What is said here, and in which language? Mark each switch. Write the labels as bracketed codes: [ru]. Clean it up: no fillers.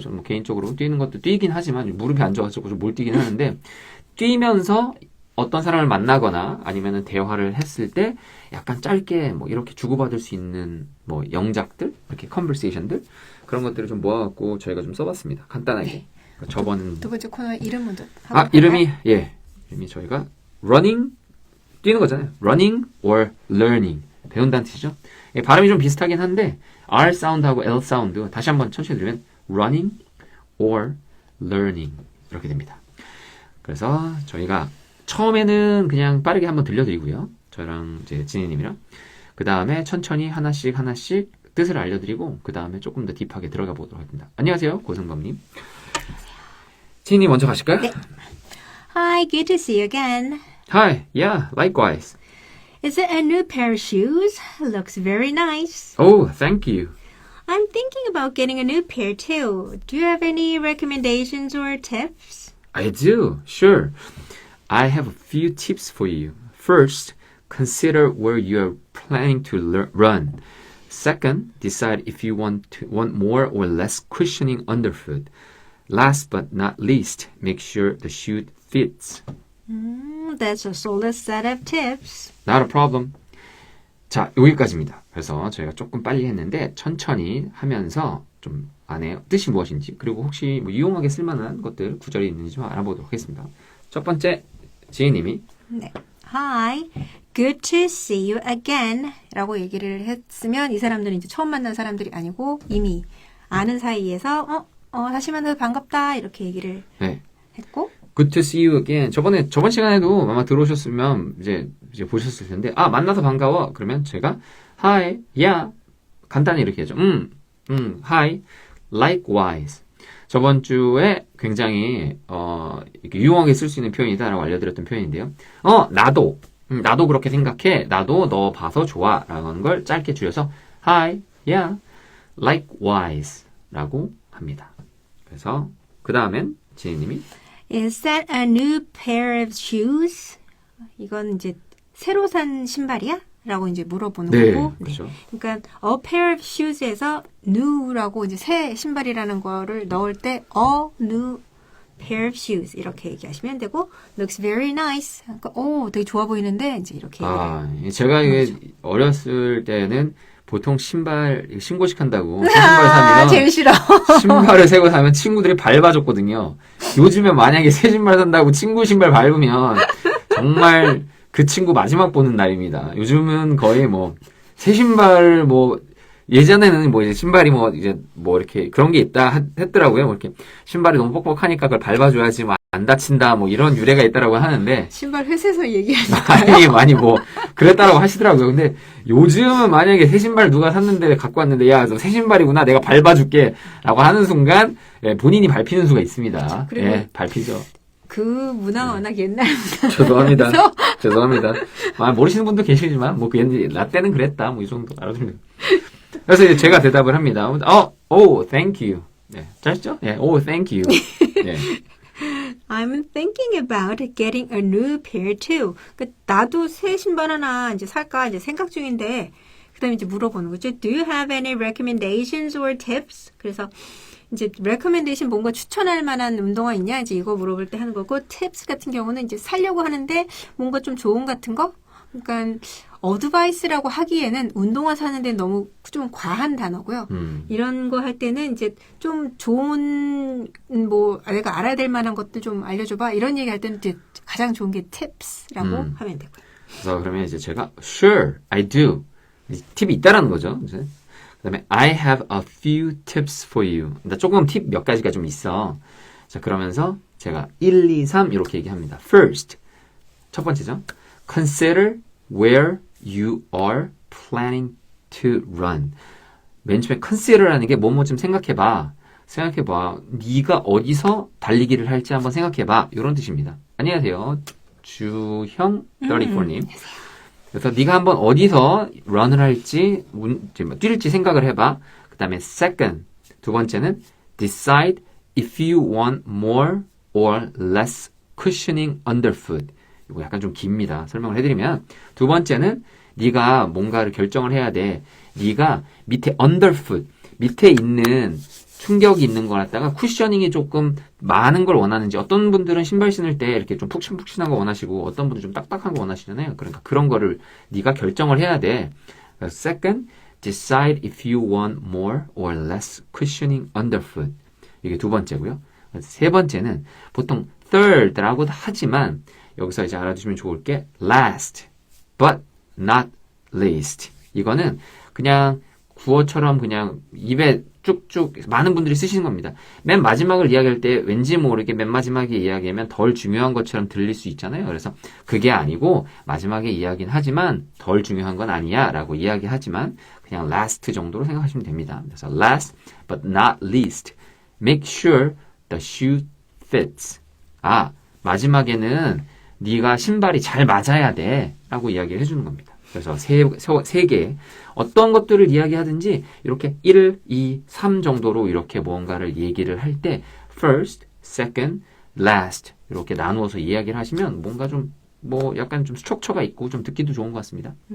[ko] 저는 뭐 개인적으로 뛰는 것도 뛰긴 하지만 무릎이 안 좋아서 좀 못 뛰긴 하는데 뛰면서 어떤 사람을 만나거나 아니면은 대화를 했을 때 약간 짧게 뭐 이렇게 주고받을 수 있는 뭐 영작들, 이렇게 컨버세이션들 그런 것들을 좀 모아갖고 저희가 좀 써봤습니다. 간단하게. 네. 저번 두 번째 코너의 이름 먼저. 이름이 저희가 running 뛰는 거잖아요. [en] running or learning [ko] 배운다는 뜻이죠. 예, 발음이 좀 비슷하긴 한데 R 사운드하고 L 사운드 다시 한번 천천히 들으면 [en] running or learning [ko] 이렇게 됩니다. 그래서 저희가 처음에는 그냥 빠르게 한번 들려드리고요. 저랑 이제 진희님이랑 그 다음에 천천히 하나씩 뜻을 알려드리고 그 다음에 조금 더 딥하게 들어가 보도록 하겠습니다. 안녕하세요, 고승범님. 진희님 먼저 가실까요? 네. [en] Hi, good to see you again. Hi, yeah, likewise. Is it a new pair of shoes? Looks very nice. Oh, thank you. I'm thinking about getting a new pair too. Do you have any recommendations or tips? I do, sure. I have a few tips for you. First, consider where you are planning to run. Second, decide if you want more or less cushioning underfoot. Last but not least, make sure the shoe fits. That's a solid set of tips. Not a problem. [ko] 자, 여기까지입니다. 그래서 저희가 조금 빨리 했는데 천천히 하면서 좀 안에 뜻이 무엇인지 그리고 혹시 뭐 유용하게 쓸만한 것들 구절이 있는지 좀 알아보도록 하겠습니다. 첫 번째, 지혜님이 네. [en] Hi, good to see you again [ko] 라고 얘기를 했으면 이 사람들은 이제 처음 만난 사람들이 아니고 이미 아는 사이에서 다시 만나서 반갑다 이렇게 얘기를 했고 [en] Good to see you again. [ko] 저번 시간에도 아마 들어오셨으면 이제 보셨을 텐데 만나서 반가워. 그러면 제가 [en] Hi, yeah [ko] 간단히 이렇게 하죠. [en] Hi, likewise. [ko] 저번 주에 굉장히 이렇게 유용하게 쓸 수 있는 표현이다라고 알려드렸던 표현인데요. 나도 그렇게 생각해. 나도 너 봐서 좋아. 라는 걸 짧게 줄여서 [en] Hi, yeah, likewise [ko] 라고 합니다. 그래서 그 다음엔 지혜님이 [en] Is that a new pair of shoes? [ko] 이건 이제 새로 산 신발이야? 라고 이제 물어보는 거고. 그렇죠. 네. 그러니까 [en] a pair of shoes [ko] 에서 new라고 이제 새 신발이라는 거를 넣을 때 [en] a new pair of shoes [ko] 이렇게 얘기하시면 되고 [en] looks very nice. [ko] 그러니까 되게 좋아 보이는데 이제 이렇게 제가 이게 어렸을 때는 보통 신발 신고식 한다고 새 신발 사면 제일 싫어. 신발을 새거 사면 친구들이 밟아줬거든요. 요즘에 만약에 새 신발 산다고 친구 신발 밟으면 정말 그 친구 마지막 보는 날입니다. 요즘은 거의 새 신발 예전에는 이제 신발이 이렇게 그런 게 있다 했더라고요. 이렇게 신발이 너무 뻑뻑하니까 그걸 밟아줘야지 안 다친다 이런 유래가 있다라고 하는데 신발 회사에서 얘기하니까 많이 그랬다라고 하시더라고요. 근데 요즘은 만약에 새 신발 누가 샀는데 갖고 왔는데 야, 너 새 신발이구나 내가 밟아줄게 라고 하는 순간 본인이 밟히는 수가 있습니다. 밟히죠. 그 문화가 워낙 옛날 죄송합니다. 모르시는 분도 계시지만 나 때는 그랬다 이 정도 알아두면 돼요. 그래서 이제 제가 대답을 합니다. [en] Thank you. [ko] 짧죠? [en] thank you. I'm thinking about getting a new pair too. [ko] 그러니까 나도 새 신발 하나 이제 살까 이제 생각 중인데 그다음에 이제 물어보는 거죠. [en] Do you have any recommendations or tips? [ko] 그래서 이제 recommendation 뭔가 추천할 만한 운동화 있냐 이제 이거 물어볼 때 하는 거고 tips 같은 경우는 이제 살려고 하는데 뭔가 좀 조언 같은 거. 그러니까 어드바이스라고 하기에는 운동화 사는데 너무 좀 과한 단어고요. 이런 거 할 때는 이제 좀 좋은 내가 알아야 될 만한 것들 좀 알려줘봐. 이런 얘기 할 때는 이제 가장 좋은 게 tips라고 하면 되고요. 그래서 그러면 이제 제가 [en] sure, I do. [ko] 팁이 있다라는 거죠. 이제. [en] 그다음에 I have a few tips for you. [ko] 조금 팁 몇 가지가 좀 있어. 자, 그러면서 제가 1, 2, 3 이렇게 얘기합니다. First, 첫 번째죠. [en] Consider where you are planning to run. [ko] 맨 처음에 consider라는 게 뭐뭐 좀 생각해봐. 네가 어디서 달리기를 할지 한번 생각해봐. 이런 뜻입니다. 안녕하세요. 주형 34님. 그래서 네가 한번 어디서 run을 할지 뛸지 생각을 해봐. 그 다음에 [en] second, [ko] 두 번째는 [en] decide if you want more or less cushioning underfoot. [ko] 이거 약간 좀 깁니다. 설명을 해드리면 두 번째는 네가 뭔가를 결정을 해야 돼. 네가 밑에 underfoot, 밑에 있는 충격이 있는 걸 갖다가 쿠셔닝이 조금 많은 걸 원하는지 어떤 분들은 신발 신을 때 이렇게 좀 푹신푹신한 거 원하시고 어떤 분들은 좀 딱딱한 거 원하시잖아요. 그러니까 그런 거를 네가 결정을 해야 돼. [en] Second, decide if you want more or less cushioning underfoot. [ko] 이게 두 번째고요. 세 번째는 보통 third라고 하지만 여기서 이제 알아두시면 좋을 게 [en] last, but not least. [ko] 이거는 그냥 구어처럼 그냥 입에 쭉쭉 많은 분들이 쓰시는 겁니다. 맨 마지막을 이야기할 때 왠지 모르게 맨 마지막에 이야기하면 덜 중요한 것처럼 들릴 수 있잖아요. 그래서 그게 아니고 마지막에 이야기는 하지만 덜 중요한 건 아니야 라고 이야기하지만 그냥 last 정도로 생각하시면 됩니다. 그래서 [en] last but not least. Make sure the shoe fits. [ko] 마지막에는 네가 신발이 잘 맞아야 돼 라고 이야기를 해주는 겁니다. 그래서 세 개 어떤 것들을 이야기하든지 이렇게 1, 2, 3 정도로 이렇게 무언가를 얘기를 할 때 first, second, last 이렇게 나누어서 이야기를 하시면 뭔가 좀 뭐 약간 좀 스트럭처가 있고 좀 듣기도 좋은 것 같습니다.